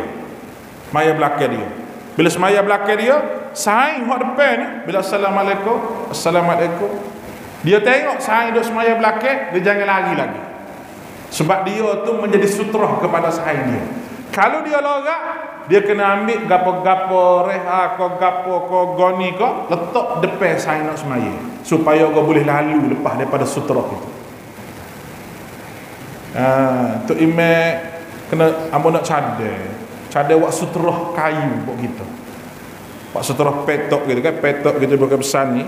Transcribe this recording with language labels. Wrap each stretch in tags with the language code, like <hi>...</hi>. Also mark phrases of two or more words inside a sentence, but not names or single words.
<ms>Semaya belakang dia. Bila semaya belakang dia, saya hak depan ni, bila assalamualaikum, dia tengok saya duduk semaya belakang, dia jangan lari lagi. Sebab dia tu menjadi sutra kepada saya dia. Kalau dia lorak, dia kena ambil gapo-gapo reha ko gapo ko goni ko letak depan saya nak semaya supaya kau boleh lalu lepas daripada sutra itu. Tu imam kena ambo nak cadar buat sutra kayu buat kita. Buat sutra petok gitu kan, petok gitu bukan besar ni.</ms>